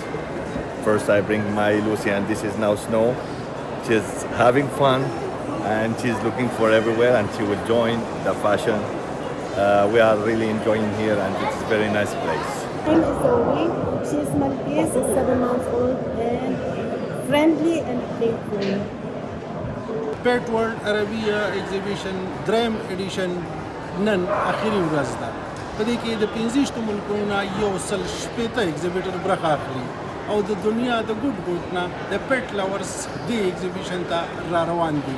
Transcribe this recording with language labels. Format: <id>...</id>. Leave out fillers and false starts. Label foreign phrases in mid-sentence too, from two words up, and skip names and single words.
<en>First I bring my Lucy and this is now Snow. She's having fun and she's looking for everywhere, and she will join the fashion. We are really enjoying here, and it's a very nice place. My name is Zoe. She's Maltese, 7 months old, and friendly and playful.</en> <ps>پیټ ورلد عربیه ایگزیبیشن دریم ایډیشن نن اخري ورځ ده. په دې کې د 15 ملکونو نه 160 ایگزیبیټر برخه اخلي او د دنیا د ګوټ ګوټ نه د</ps> <en>pet lovers</en> <ps>دې ایگزیبیشن ته را روان دي.</ps>